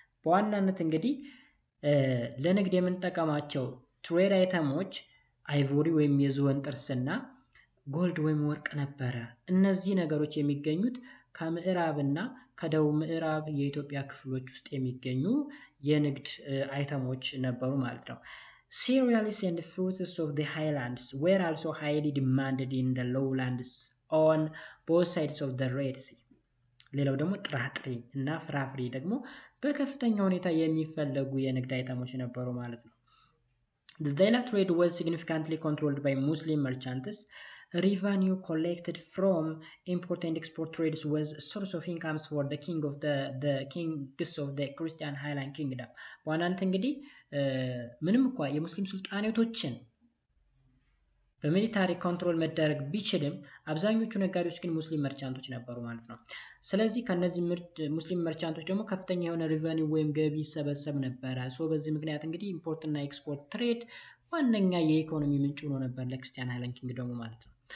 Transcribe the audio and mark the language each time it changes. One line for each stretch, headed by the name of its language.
Amharic: በዋናነት እንግዲህ ለንግድ የምንጠቀማቸው ትሬድ አይተሞች አይቮሪ ወይም የዝሆን ጥርስና ጎልድ ወይም ወርቅ ነበረ። እነዚህ ነገሮች የሚገኙት ከምዕራብና ከደቡብ ምዕራብ የኢትዮጵያ ክፍሎች ውስጥ የሚገኙ የንግድ አይተሞች ነበሩ ማለት ነው።
English: Cereals and fruits of the highlands were also highly demanded in the lowlands on both sides of the Red Sea.
Amharic: ሌላው ደግሞ ጥራጥሬ እና ፍራፍሬ ደግሞ በከፍተኛ ሁኔታ የሚፈለጉ የንግድ አይተሞች ነበሩ ማለት ነው።
English: The dialogue trade was significantly controlled by Muslim merchants. Revenue collected from import and export trades was a source of incomes for the kings of the Christian Highland Kingdom.
Amharic: በዋናነት እንግዲህ ምንም እንኳ የሙስሊም ሱልጣኔቶችን በሚሊታሪ ኮንትሮል መደረግ ቢችልም አብዛኞቹ ነጋዴዎች ግን ሙስሊም መርቻንቶች ነበሩ ማለት ነው። ስለዚህ ከነዚህ ሙስሊም መርቻንቶች ደግሞ ከፍተኛ የሆነ ሪቨኒው ወይም ገቢ ይሰበሰብ ነበረ። በዚህ ምክንያት እንግዲህ ኢምፖርት እና ኤክስፖርት ትሬድ ዋነኛ የኢኮኖሚ ምንጭ ሆኖ ነበር ለክርስቲያን ሃይላንድ ኪንግደሙ ማለት ነው።